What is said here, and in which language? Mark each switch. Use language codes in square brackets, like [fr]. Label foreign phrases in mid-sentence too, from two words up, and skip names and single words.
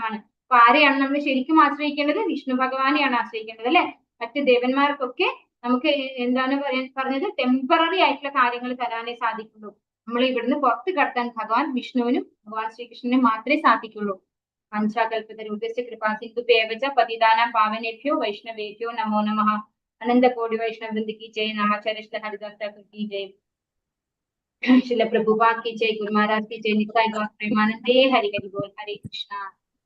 [ml] അപ്പൊ ആരെയാണ് നമ്മൾ ശരിക്കും ആശ്രയിക്കേണ്ടത്? വിഷ്ണു ഭഗവാനെയാണ് ആശ്രയിക്കേണ്ടത് അല്ലെ. മറ്റ് ദേവന്മാർക്കൊക്കെ നമുക്ക് എന്താണ് പറഞ്ഞത്, ടെമ്പററി ആയിട്ടുള്ള കാര്യങ്ങൾ തരാനേ സാധിക്കുള്ളൂ. നമ്മൾ ഇവിടുന്ന് പുറത്ത് കടത്താൻ ഭഗവാൻ വിഷ്ണുവിനും ഭഗവാൻ ശ്രീകൃഷ്ണനും മാത്രമേ സാധിക്കുള്ളൂ. [sa] पञ्चाकल्पतरुद्देश कृपा सिन्धुभ्येव पतितानां पावनेभ्यो वैष्णवेभ्यो नमो नमः. [hi] अनंत कोटि वैष्णव वृंद की जय, नामाचार्य हरिदास ठाकुर की जय, श्रील प्रभुपाद की जय, गुरु महाराज की जय, निताई गौर प्रेमानंदे, हरि हरि बोल, हरे कृष्णा।